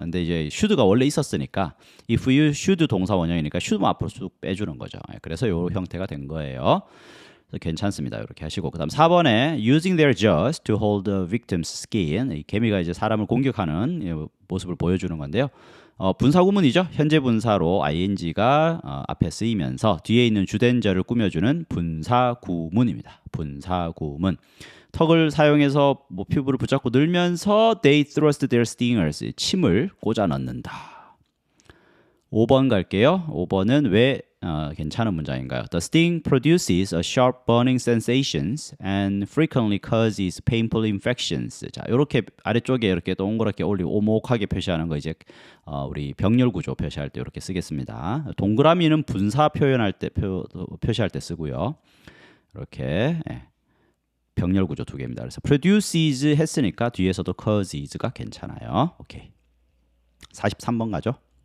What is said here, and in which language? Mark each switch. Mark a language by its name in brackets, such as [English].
[Korean] 근데 이제 should가 원래 있었으니까 if you should 동사 원형이니까 should만 앞으로 쑥 빼주는 거죠. 그래서 이 형태가 된 거예요. 그래서 괜찮습니다. 이렇게 하시고 그다음 4번에 [English] using their jaws to hold the victim's skin. [Korean] 이 개미가 이제 사람을 공격하는 모습을 보여주는 건데요. 분사구문이죠. 현재 분사로 ing가 앞에 쓰이면서 뒤에 있는 주된절을 꾸며주는 분사구문입니다. 분사구문. 턱을 사용해서 피부를 붙잡고 늘면서 [English] they thrust their stingers. [Korean] 침을 꽂아 넣는다. 5번 갈게요. 5번은 왜 괜찮은 문장인가요? [English] The sting produces a sharp burning sensations and frequently causes painful infections. [Korean] 자, 이렇게 아래쪽에 이렇게 동그랗게 올리고 오목하게 표시하는 거 이제 우리 병렬 구조 표시할 때 이렇게 쓰겠습니다. 동그라미는 분사 표현할 때 표시할 때 쓰고요. 이렇게 병렬 구조 두 개입니다. 그래서 produces 했으니까 뒤에서도 causes가 괜찮아요. 오케이. 43번 가죠.